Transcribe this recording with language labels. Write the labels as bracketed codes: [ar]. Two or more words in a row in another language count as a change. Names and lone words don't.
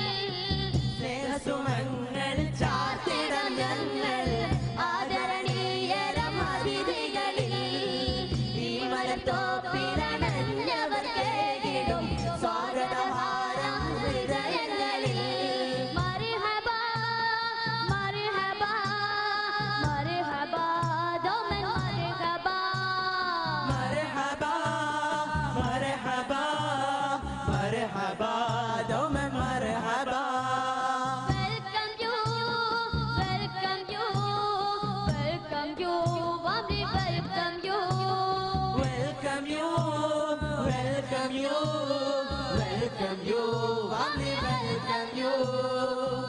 [ml] സ്നേഹസുമങ്ങൾ ചാർത്തിടം ഞങ്ങൾ ആദരണീയരം അതിഥികളിൽ ഈ മലത്തോപ്പിലടഞ്ഞവർ കേകിടും സ്വാഗതഹാരം ഹൃദയങ്ങളിൽ [ar] مرحبا مرحبا مرحبا دوما مرحبا مرحبا مرحبا مرحبا دوما مرحبا [en] welcome you welcome you welcome you warmly welcome you welcome you welcome you welcome you warmly welcome you